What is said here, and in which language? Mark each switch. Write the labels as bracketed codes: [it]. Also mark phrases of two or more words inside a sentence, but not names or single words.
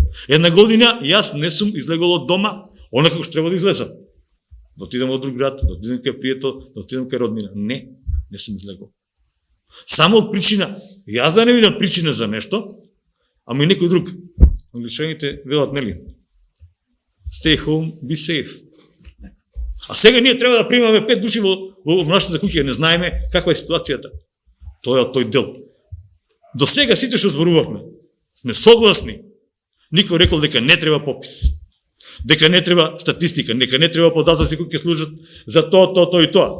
[mk] Една година, јас не сум излегол од дома, онака како што треба да излезам. Да отидам во друг град, да отидам кај пријател, да отидам кај роднина. Не сум излегол. Само од причина, јас да не видам причина за нешто, ама и некој друг. Англичаните велат, нели? [en] Stay home, be safe. [mk] А сега ние треба да примаме 5 души во нашата куќа, не знаеме каква е ситуацијата. Тоа е тој дел. До сега сите што зборувавме, сме согласни. Никој рекол дека не треба попис, дека не треба статистика, дека не треба податоци кои ќе служат за тоа и тоа.